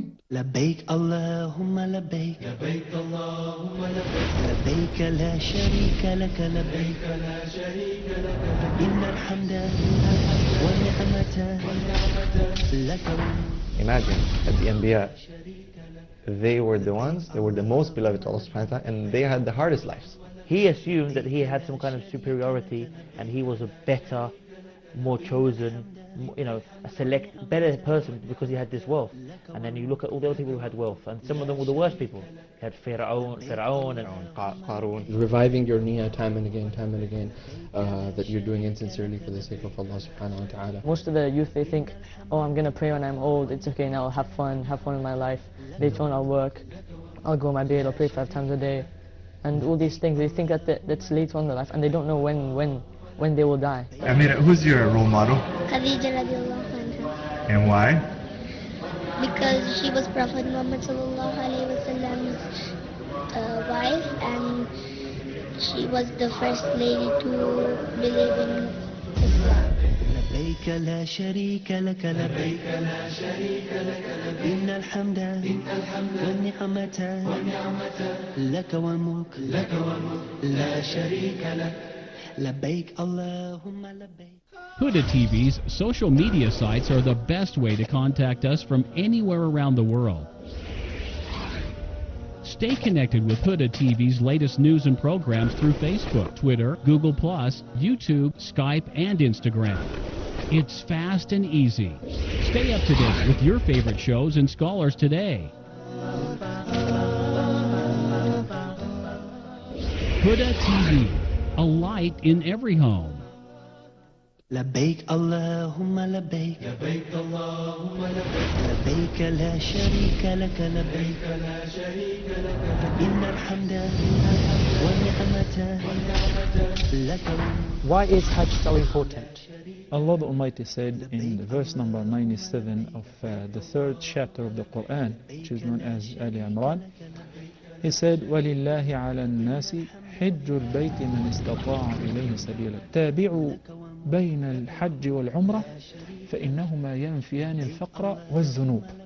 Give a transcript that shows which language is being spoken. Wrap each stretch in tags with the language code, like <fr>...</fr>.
<ar>لبيك اللهم لبيك لبيك اللهم لبيك لبيك لا شريك لك لبيك لا شريك لك إن الحمد والنعمة لك.</ar> <en>Imagine at the Anbiya, they were the ones, they were the most beloved to Allah subhanahu wa ta'ala, and they had the hardest lives. He assumed that he had some kind of superiority and he was a better, more chosen, a better person because he had this wealth. And then you look at all the other people who had wealth, and some of them were the worst people. You had Fir'aun and Qarun. Reviving your niyyah time and again, that you're doing insincerely for the sake of Allah subhanahu wa ta'ala. Most of the youth, they think, oh, I'm going to pray when I'm old, it's okay now, I'll have fun in my life. Later on I'll work, I'll go on my bed, I'll pray 5 times a day. And all these things, they think that's later on in their life, and they don't know when they will die. Amira, who's your role model? Khadija radiallahu anha. And why? Because she was Prophet Muhammad sallallahu alaihi wasallam's wife, and she was the first lady to believe in Islam.</en> <ar>لبيك لا شريك لك لبيك لا شريك لك إن الحمد والنعمة لك والملك لا شريك لك لبيك اللهم لبيك.</ar> <en>Huda TV's social media sites are the best way to contact us from anywhere around the world. Stay connected with Huda TV's latest news and programs through Facebook, Twitter, Google+, YouTube, Skype, and Instagram. It's fast and easy. Stay up to date with your favorite shows and scholars today. Huda TV, a light in every home.</en> <ar>لبيك اللهم لبيك لبيك اللهم لبيك لبيك لا شريك لك لبيك لا شريك لك إن الحمد والنعمة لك.</ar> <en>Why is Hajj so important? Allah the Almighty said in verse number 97 of the third chapter of the Quran, which is known as Ali Imran, He said,</en> <ar>وَلِلَّهِ عَلَى النَّاسِ حِجُّ الْبَيْتِ مَنِ اسْتَطَاعَ إِلَيْهِ سَبِيلًا تابعوا بين الحج والعمرة فإنهما ينفيان الفقر والذنوب.</ar>